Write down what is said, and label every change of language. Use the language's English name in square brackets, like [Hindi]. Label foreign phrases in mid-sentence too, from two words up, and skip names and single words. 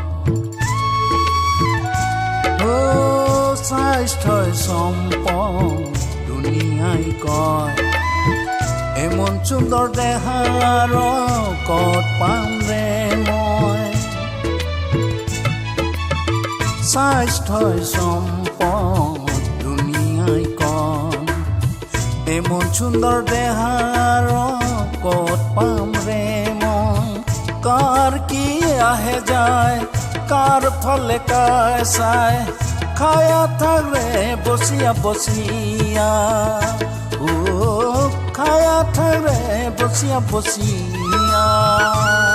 [Assamese] স্বাস্থ্যই সম্পদ দুনিয়াই কয় এমন সুন্দৰ দেহাৰ কত পাম ৰে মই স্বাস্থ্যই সম্পদ দুনিয়াই কয় এমন সুন্দৰ দেহাৰ কত পাম রে মই কাৰ কি আহে যায় কাৰ ফলে কায় চায় [Rangpuri] খায়া থাকলে বসিয়া বসিয়া খায়া থাকলে বসিয়া বসিয়া